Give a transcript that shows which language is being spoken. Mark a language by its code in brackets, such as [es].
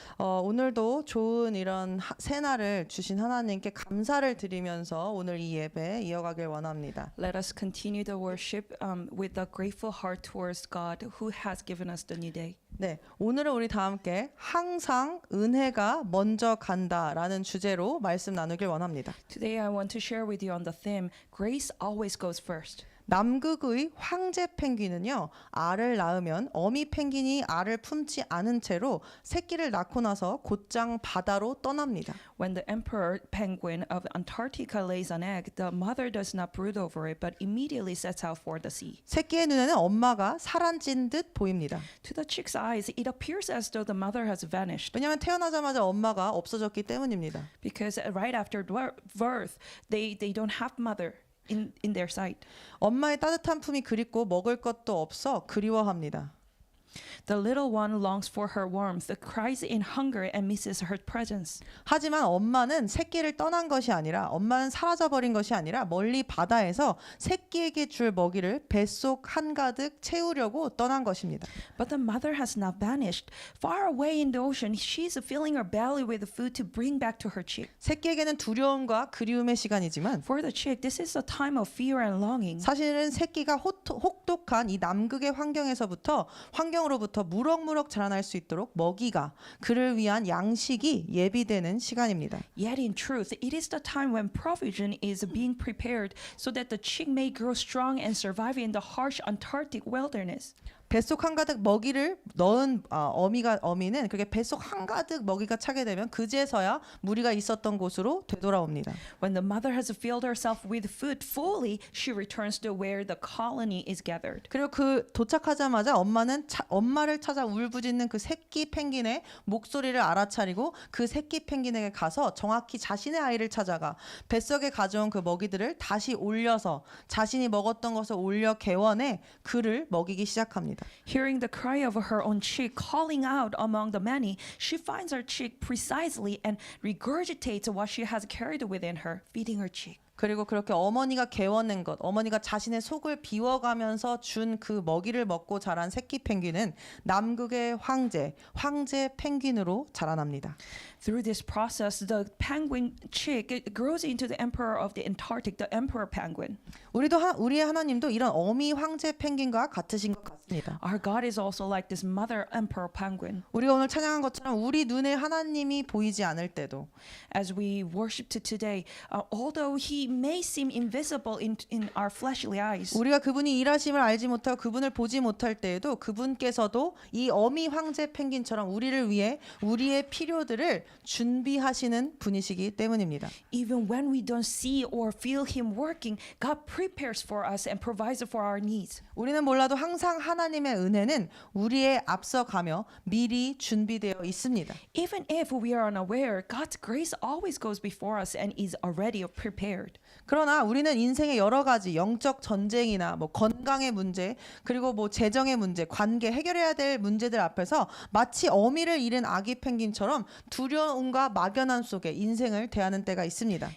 [ko] 오늘도 좋은 이런 새날을 주신 하나님께 감사를 드리면서 오늘 이 예배 이어가길 원합니다. [en] Let us continue the worship with a grateful heart towards God who has given us the new day. [ko] 네, 오늘은 우리 다 함께 항상 은혜가 먼저 간다라는 주제로 말씀 나누길 원합니다. [en] Today I want to share with you on the theme Grace always goes first. [ko] 남극의 황제 펭귄은요, 알을 낳으면 어미 펭귄이 알을 품지 않은 채로 새끼를 낳고 나서 곧장 바다로 떠납니다. [en] When the emperor penguin of Antarctica lays an egg, the mother does not brood over it but immediately sets out for the sea. [ko] 새끼의 눈에는 엄마가 사라진 듯 보입니다. [en] To the chick's eyes, it appears as though the mother has vanished [ko] 왜냐하면 태어나자마자 엄마가 없어졌기 때문입니다. [en] because right after birth, they don't have mother in their sight. [ko] 엄마의 따뜻한 품이 그립고 먹을 것도 없어 그리워합니다. [en] The little one longs for her warmth, cries in hunger, and misses her presence. [ko] 하지만 엄마는 새끼를 떠난 것이 아니라 엄마는 사라져버린 것이 아니라 멀리 바다에서 새끼에게 줄 먹이를 뱃속 한가득 채우려고 떠난 것입니다. [en] But the mother has not vanished. Far away in the ocean, she is filling her belly with food to bring back to her chick. [ko] 새끼에게는 두려움과 그리움의 시간이지만 [en] For the chick, this is a time of fear and longing. [ko] 사실은 새끼가 혹독한 이 남극의 환경으로부터 무럭무럭 자라날 수 있도록 먹이가 그를 위한 양식이 예비되는 시간입니다. [en] Yet in truth, it is the time when provision is being prepared so that the chick may grow strong and survive in the harsh Antarctic wilderness. [ko] 뱃속 한가득 먹이를 넣은 어미는 그렇게 뱃속 한가득 먹이가 차게 되면 그제서야 무리가 있었던 곳으로 되돌아옵니다. [en] When the mother has filled herself with food fully, she returns to where the colony is gathered. [ko] 그리고 그 도착하자마자 엄마를 찾아 울부짖는 그 새끼 펭귄의 목소리를 알아차리고 그 새끼 펭귄에게 가서 정확히 자신의 아이를 찾아가 뱃속에 가져온 그 먹이들을 다시 올려서 자신이 먹었던 것을 올려 개원해 그를 먹이기 시작합니다. [en] Hearing the cry of her own chick calling out among the many, she finds her chick precisely and regurgitates what she has carried within her, feeding her chick. [ko] 그리고 그렇게 어머니가 개워낸 것, 어머니가 자신의 속을 비워가면서 준 그 먹이를 먹고 자란 새끼 펭귄은 남극의 황제 펭귄으로 자라납니다. [en] Through this process, the penguin chick grows into the emperor of the Antarctic, the emperor penguin. [ko] 우리의 하나님도 이런 어미 황제 펭귄과 같으신 것 같습니다. [en] Our God is also like this mother emperor penguin. [ko] 우리가 오늘 찬양한 것처럼 우리 눈에 하나님이 보이지 않을 때도 [en] As we worshiped today, although he may seem invisible in our fleshly eyes, [ko] 우리가 그분이 일하심을 알지 못하고 그분을 보지 못할 때에도 그분께서도 이 어미 황제 펭귄처럼 우리를 위해 우리의 필요들을 준비하시는 분이시기 때문입니다. [en] even when we don't see or feel him working, God prepares for us and provides for our needs. [ko] 우리는 몰라도 항상 하나님의 은혜는 우리의 앞서가며 미리 준비되어 있습니다. [en] Even if we are unaware, God's grace always goes before us and is already prepared. [ko] 그러나 우리는 인생의 여러 가지 영적 전쟁이나 건강의 문제, 그리고 재정의 문제, 관계 해결해야 될 문제들 앞에서 마치 어미를 잃은 아기 펭귄처럼 두려움과 막연함 속에 인생을 대하는 때가 있습니다.